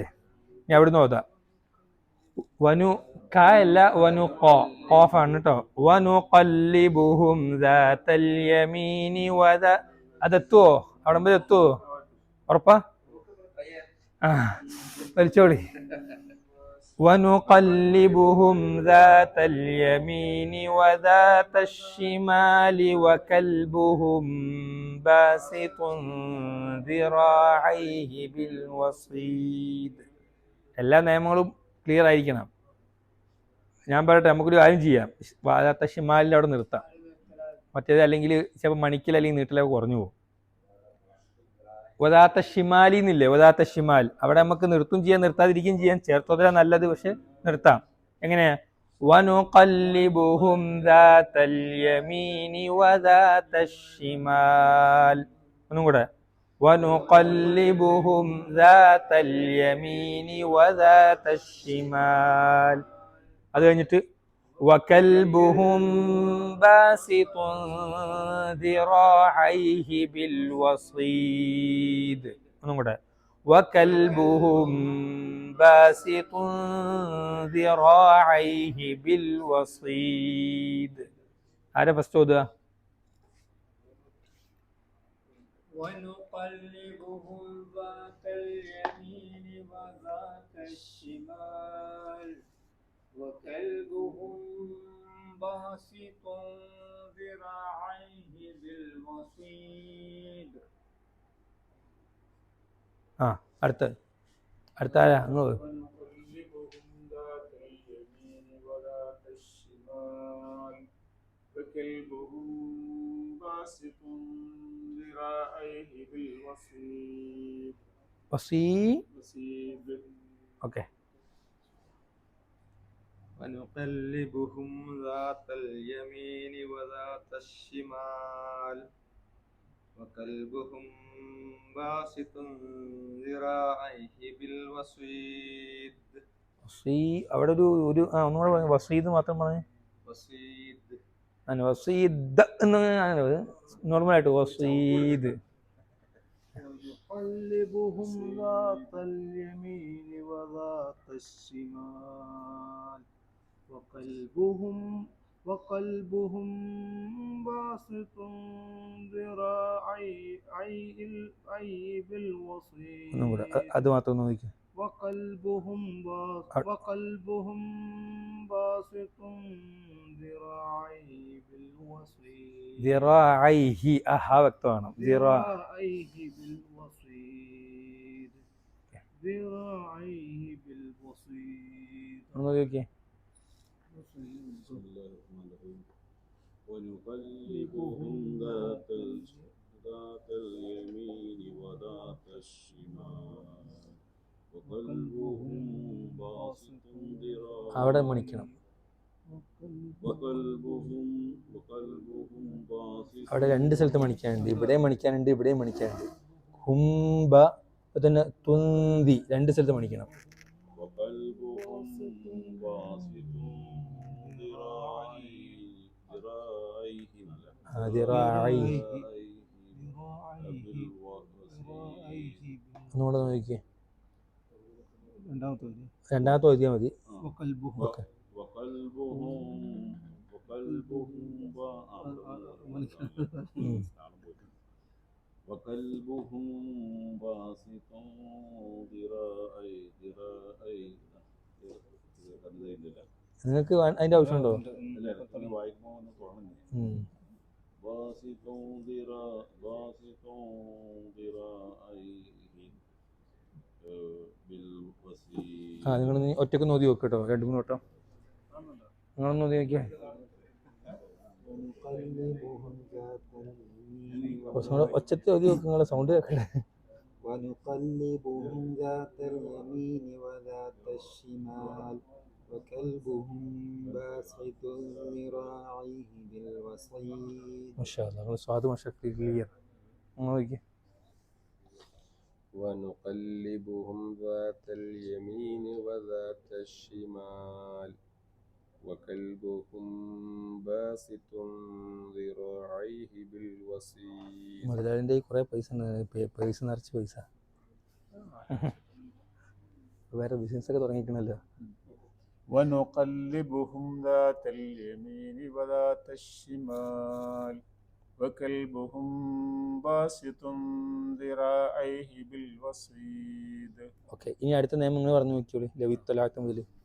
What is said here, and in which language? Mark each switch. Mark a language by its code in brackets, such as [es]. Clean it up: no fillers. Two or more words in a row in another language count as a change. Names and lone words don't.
[ml] ഇനി അവിടുന്ന് ഓതാം. വനു ക അല്ല, വനു ഖാഫാണ് കേട്ടോ. [ar] ونقلبهم ذات اليمين وذا. [ml] അതെത്തുവോ? അവിടെ വരെ എത്തുവോ? ഉറപ്പാ? വലിച്ചോളി. [ar] ونقلبهم ذات اليمين وذات الشمال وكلبهم باسط ذراعيه بالوصيد. [ml] എല്ലാ നിയമങ്ങളും ക്ലിയർ ആയിരിക്കണം. ഞാൻ പറയട്ടെ, നമുക്കൊരു കാര്യം ചെയ്യാം. [ar] وذات الشمال [ml] അവിടെ നിർത്താം. മറ്റേത് അല്ലെങ്കിൽ ചിലപ്പോൾ മണിക്കൽ അല്ലെങ്കിൽ നീട്ടിലൊക്കെ കുറഞ്ഞു പോകും. [ar] وذات الشمال [ml] എന്നില്ലേ, [ar] وذات الشمال, [ml] അവിടെ നമുക്ക് നിർത്തും ചെയ്യാം, നിർത്താതിരിക്കുകയും ചെയ്യാം. ചേർത്തോതല നല്ലത്, പക്ഷെ നിർത്താം. എങ്ങനെയാ? [ar] ونقلبهم ذات اليمين وذات الشمال. [ml] ഒന്നും കൂടെ. [ar] ونقلبهم ذات اليمين وذات الشمال. [ml] അത് കഴിഞ്ഞിട്ട് [ar] وكلبهم باسط ذراعيه بالوصيد. [ml] ഒന്നും കൂടെ. [ar] وكلبهم باسط ذراعيه بالوصيد. [ml] ആരാ ഫസ്റ്റ് ഓതുക? [ar] ونقلبهم ذات اليمين وذات الشمال وكلبهم باسط ذراعيه بالوصيد. [ml] അടുത്ത ആരാ? അങ്ങോട്ട്. [ar] ونقلبهم ذات اليمين وذات الشمال وكلبهم باسط ذراعيه بالوصيد. وصيد. [ml] ഓക്കെ. [ar] ونقلبهم ذات اليمين وذات الشمال وكلبهم باسط ذراعيه بالوصيد. [ml] അവിടെ ഒരു ഒന്നുകൂടെ പറഞ്ഞു. വസീദ് മാത്രം പറഞ്ഞു. [ar] وصيد. [ml] വസീദ് എന്ന് നോർമലായിട്ട് വസീദ്. [ar] ونقلبهم ذات اليمين وذات الشمال وقلبهم باسط ذراعيه بالوصيد. [ml] ഒന്നും കൂടെ അത് മാത്രം നോക്കിക്കോ. [ar] وقلبهم باسط ذراعيه بالوصيد. [ml] ذراعيه വ്യക്തമാണ്. [ar] ذراعيه بالوصيد. ذراعيه بالوصيد. [ml] ഒന്ന് നോക്കിക്കേ. [ar] ونقلبهم ذات اليمين وذات الشمال وقلبهم باسط ذراعيه. [ml] അവിടെ മണിക്കണം. അവിടെ രണ്ട് സ്ഥലത്ത് മണിക്കാനുണ്ട്. ഇവിടെയും മണിക്കാനുണ്ട്, ഇവിടെയും മണിക്കാനുണ്ട്. ഹുംബ തന്നെ തുന്തി രണ്ട് സ്ഥലത്ത് മണിക്കണം. ഒന്നുകൂടെ നോക്കിക്കേ. രണ്ടാമത്തെ ഓതിയാൽ മതി. ഓക്കെ. [ar] وكلبهم باسط ذراعيه. [ml] നിങ്ങൾക്ക് അതിന്റെ ആവശ്യമുണ്ടോ? നിങ്ങൾ ഒറ്റക്ക് നോക്കി നോക്ക് കേട്ടോ. 2-3 വട്ടം നിങ്ങളൊന്ന് നോക്കി നോക്കിയാ. ഒച്ചത്ത് നോക്കി നോക്ക്, നിങ്ങളെ സൗണ്ട് കേൾക്കണ്ടേ. [ar] ونقلبهم ذات اليمين وذات الشمال وكلبهم باسط ذراعيه بالوصيد. ما شاء الله, [ml] നിങ്ങൾ സ്വാദ് മാഷാ ക്ലിയർ. നോക്കിക്കേ. [ar] ونقلبهم ذات اليمين وذات الشمال وكلبهم باسط ذراعيه بالوصيد. [ml] മുതലാളിൻ്റെ കുറേ പൈസ നിറച്ച് പൈസ. വേറെ ബിസിനസ് ഒക്കെ തുടങ്ങിക്കണല്ലോ. [ar] ونقلبهم ذات اليمين وذات الشمال وكلبهم باسط ذراعيه بالوصيد. [ml] ഓക്കെ, ഇനി അടുത്ത നിയമം നിങ്ങൾ പറഞ്ഞു നോക്കിയോളൂ. ലവിത്തലാക്ക മുതൽ